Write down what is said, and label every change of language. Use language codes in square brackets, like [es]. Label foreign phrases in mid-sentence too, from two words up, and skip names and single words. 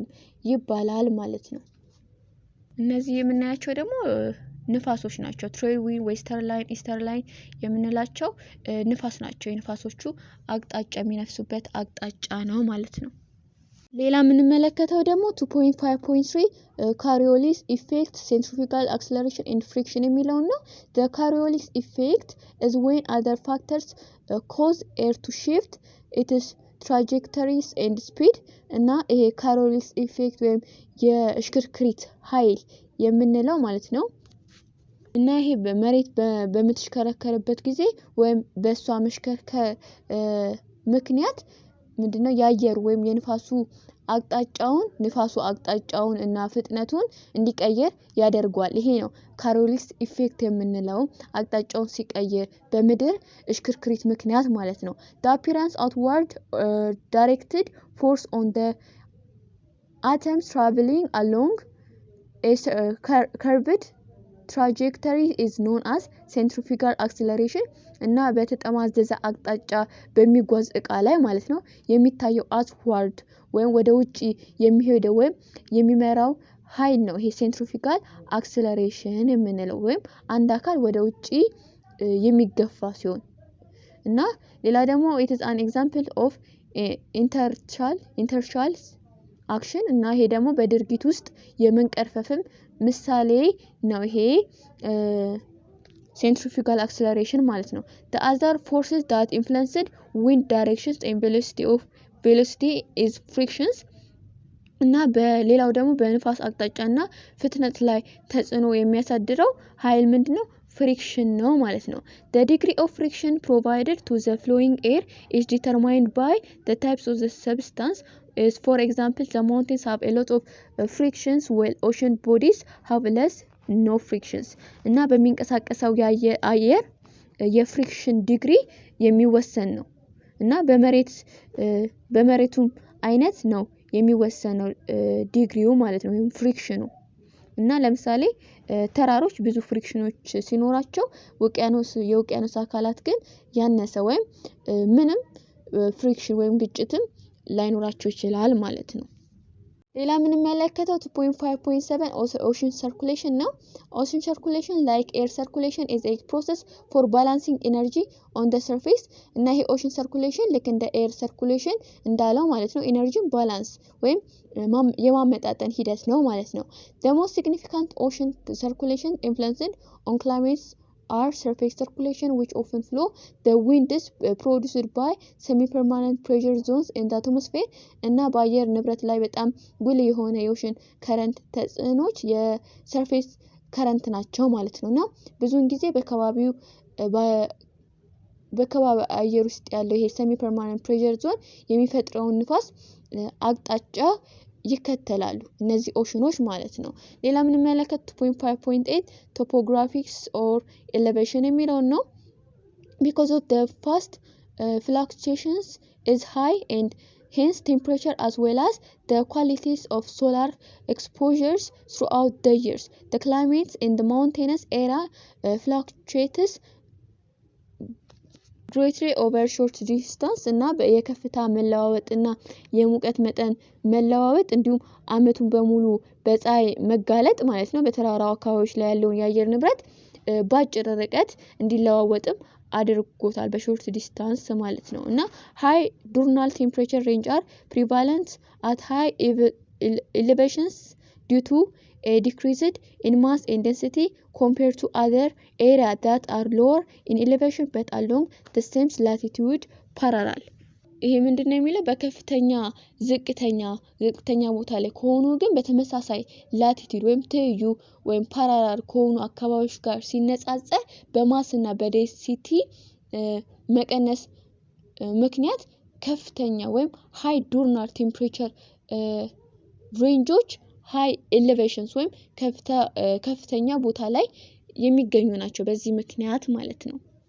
[am] ይባላል ማለት ነው። እነዚህ የምናያቸው ደግሞ ንፋሶች ናቸው። [en] trade wind፣ [am] ዌስተርላይን፣ ኢስተርላይን የምንላቸው ንፋስ ናቸው። የንፋሶቹ አቅጣጫ የሚነፍሱበት አቅጣጫ ነው ማለት ነው። ሌላ የምንመለከተው ደግሞ 2.5.3 [en] Coriolis effect centrifugal acceleration and [am] ፍሪክሽን የሚለው ነው። [en] the Coriolis effect is when other factors cause air to shift its trajectories and speed። [am] እና ይሄ [en] Coriolis effect [am] ወይም የሽክርክሪት ኃይል የምንለው ማለት ነው። እና ይሄ በመሬት በምትሽከረከርበት ጊዜ ወይም በሷ መሽከርከር ምክንያት ምንድነው የአየር ወይም የንፋሱ አቅጣጫውን እና ፍጥነቱን እንዲቀየር ያደርጋል። ይሄ ነው [en] Coriolis effect [am] የምንለው፣ አቅጣጫውን ሲቀየር በምድር እሽክርክሪት ምክንያት ማለት ነው። [en] the appearance outward directed force on the atoms traveling along a curved trajectory is known as centrifugal acceleration። [am] እና በተጠማዘዘ አቅጣጫ በሚጓዝ እቃ ላይ ማለት ነው የሚታየው አውትዋርድ ወይም ወደ ውጪ የሚሄደው ወይም የሚመራው ኃይል ነው ይሄ [en] centrifugal acceleration [am] የምንለው፣ ወይም አንድ አካል ወደ ውጪ የሚገፋ ሲሆን። እና ሌላ ደግሞ [en] it is an example of inertial action። [am] እና ይሄ ደግሞ በድርጊት ውስጥ የመንቀርፈፍም ምሳሌ ነው ይሄ [en] centrifugal acceleration [am] ማለት ነው። [en] the other forces that influenced wind directions and velocity is frictions። [am] እና በሌላው ደግሞ በንፋስ አቅጣጫና ፍጥነት ላይ ተጽዕኖ የሚያሳድረው ኃይል ምንድነው? ፍሪክሽን ነው ማለት ነው። [en] the degree of friction provided to the flowing air is determined by the types of the substance. is for example the mountains have a lot of frictions while ocean bodies have less no frictions። [am] እና በሚንቀሳቀሰው አየር የፍሪክሽን ዲግሪ የሚወሰን ነው። እና በመሬቱም አይነት ነው የሚወሰነው ዲግሪው ማለት ነው፣ ወይም ፍሪክሽኑ። እና ለምሳሌ ተራሮች ብዙ ፍሪክሽኖች ሲኖራቸው የውቅያኖስ አካላት ግን ያነሰ ወይም ምንም ፍሪክሽን ወይም ግጭትም ላይኖራቸው ይችላል ማለት ነው። ሌላ የምንመለከተው 2.5.7 [en] ocean circulation ነው። ocean circulation like air circulation is a process for balancing energy on the surface። [am] እና ይሄ [en] ocean circulation [am] ልክ እንደ [en] air circulation [am] እንዳለው ማለት ነው [en] energy balance [am] ወይም የማመጣጠን ሂደት ነው ማለት ነው። [en] the most significant ocean circulation influenced on climates are surface circulation which often flow the winds produced by semi-permanent pressure zones in the atmosphere። [am] እና በአየር ንብረት ላይ በጣም ጉልህ የሆነ [en] ocean current [am] ተጽዕኖች [en] surface current [am] ናቸው ማለት ነው። እና ብዙውን ጊዜ በከባቢ አየር ውስጥ ያለው ይሄ [en] semi permanent pressure zone [am] የሚፈጥረውን ንፋስ አቅጣጫ ይከተላሉ እነዚህ ኦሽኖች ማለት ነው። ሌላ ምን መለከት 2.5.8 [en] topographics or elevation [am] የሚለው ነው። [en] because of the fast fluctuations is high and hence temperature as well as the qualities of solar exposures throughout the years. The climates in the mountainous area fluctuates greatly over short distance [am] እና የከፍታ መለዋወጥ እና የሙቀት መጠን መለዋወጥ እንዲሁም አመቱን በሙሉ በፀሐይ መጋለጥ ማለት ነው በተራራው አካባቢዎች ላይ ያለውን የአየር ንብረት ባጭር ርቀት እንዲለዋወጥም አድርጎታል [en] short distance [am] ማለት ነው። እና [en] high diurnal temperature range are prevalent at high elevations due to a decreased in mass and density compared to other areas that are lower in elevation but along the same latitude parallel. [am] ይሄ ምንድነው የሚለው በከፍተኛ ዝቅተኛ ቦታ ላይ ከሆኑ ግን በተመሳሳይ ላቲቲዩድ ወይም ትይዩ ወይም ፓራላል ከሆኑ አካባቢዎች ጋር ሲነጻጸር በማስና በዴንሲቲ መቀነስ ምክንያት ከፍተኛ ወይም [en] high diurnal temperature ranges high elevations [am] ወይም ከፍተኛ ቦታ ላይ የሚገኙ ናቸው በዚህ ምክንያት ማለት ነው።